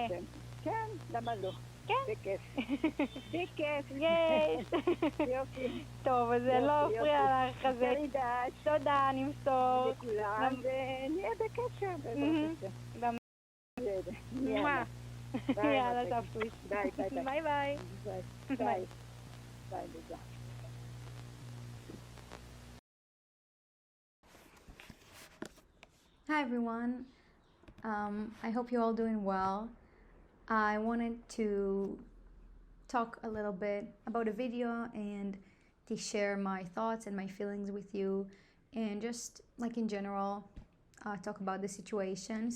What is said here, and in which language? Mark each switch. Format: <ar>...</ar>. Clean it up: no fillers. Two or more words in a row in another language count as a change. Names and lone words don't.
<he>השם. כן, למה לא? כן. בכיף. בכיף. יש. יופי. טוב, אז אני לא אפריע לך כזה. תרידש. תודה, נמסור. לכולם, ונהיה בקשר בעזרת השם. מה? יאללה, סבתוש. ביי. ביי ביי. ביי. ביי.</he> <en>Hi everyone. I hope you're all doing well. I wanted to talk a little bit about a video and to share my thoughts and my feelings with you, and just like in general, talk about the situation.</en>